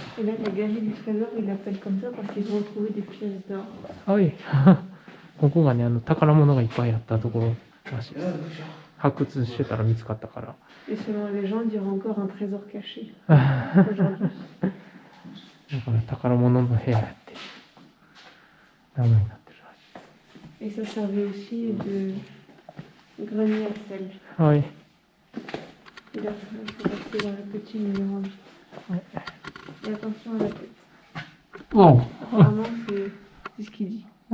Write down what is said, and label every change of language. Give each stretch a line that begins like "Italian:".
French: Et là, la galerie du trésor, ils l'appellent comme ça parce qu'ils ont retrouvé des pièces d'or.
Japanese: はい。ここがね、宝物がいっぱいあったところらしいです。発掘してたら見つかったから。
French: Et selon la légende, il y aura encore un trésor caché aujourd'hui.
Japanese: だから宝物の部屋やって名前になってるらしい。
French: Et ça servait aussi de grenier à sel.
Japanese: はい。
French: Et là, il faut rester dans le petit numéro 8. Et attention à la tête.
Japanese: おう。
French: Apparemment, c'est ce qu'il dit.